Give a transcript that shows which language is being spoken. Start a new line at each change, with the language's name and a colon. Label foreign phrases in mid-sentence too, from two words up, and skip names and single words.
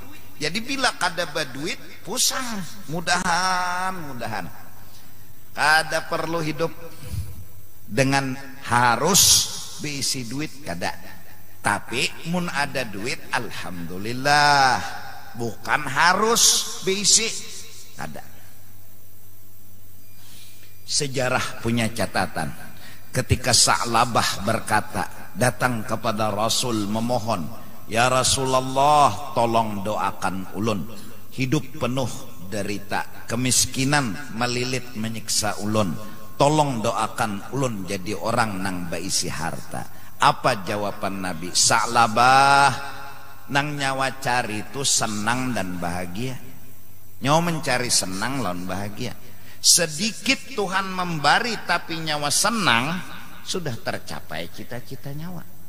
Banjar: Jadi bila kada baduit pusang, mudahan kada perlu hidup dengan harus beisi duit kada. Tapi mun ada duit alhamdulillah, bukan harus beisi kada. Sejarah punya catatan ketika Sa'labah berkata, datang kepada Rasul memohon, ya Rasulullah tolong doakan ulun, hidup penuh derita, kemiskinan melilit menyiksa ulun, tolong doakan ulun jadi orang nang baisi harta. Apa jawaban Nabi? Sa'labah nang nyawa cari itu senang dan bahagia, nyawa mencari senang lawan bahagia. Sedikit Tuhan memberi tapi nyawa senang, sudah tercapai cita-cita nyawa.